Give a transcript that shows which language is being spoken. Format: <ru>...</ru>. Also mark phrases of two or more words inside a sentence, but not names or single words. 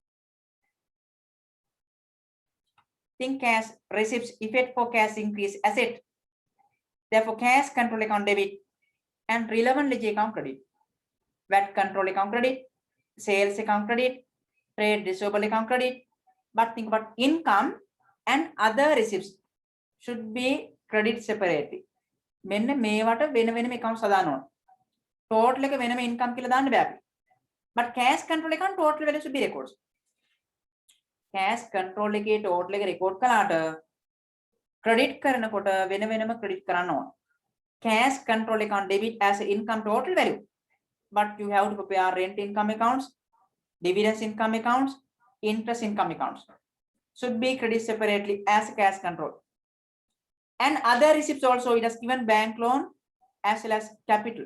<en>Think cash receipts effect for cash increase asset, therefore cash control account debit, and relevant ledger account credit. VAT control account credit, sales account credit, trade receivable account credit. But think about income and other receipts should be credit separately.</en> <si>මෙන්න මේවට වෙන වෙනම accounts හදාන්න ඕන. Total එක වෙනම income කියලා දාන්න බෑ.</si> <en>But cash control account total value should be records. Cash control</en> <si>එකේ total එක record කළාට credit කරනකොට වෙන වෙනම credit කරන්න ඕන.</si> <en>Cash control account debit as a income total value. But you have to prepare rent income accounts, dividends income accounts, interest income accounts. Should be credit separately as a cash control. And other receipts also, it has given bank loan as well as capital.</en>